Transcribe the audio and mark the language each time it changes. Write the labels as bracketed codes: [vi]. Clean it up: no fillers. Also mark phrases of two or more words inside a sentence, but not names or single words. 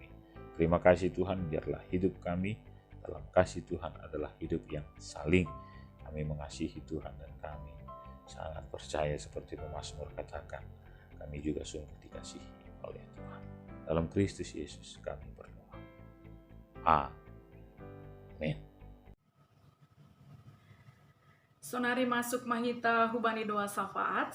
[id] Terima kasih Tuhan, biarlah hidup kami dalam kasih Tuhan adalah hidup yang saling. Kami mengasihi Tuhan dan kami sangat percaya seperti pemazmur katakan, kami juga sungguh dikasihi oleh Tuhan. Dalam Kristus Yesus kami berdoa. Amin. [bts] Sonari masuk mahita hubani doa syafaat.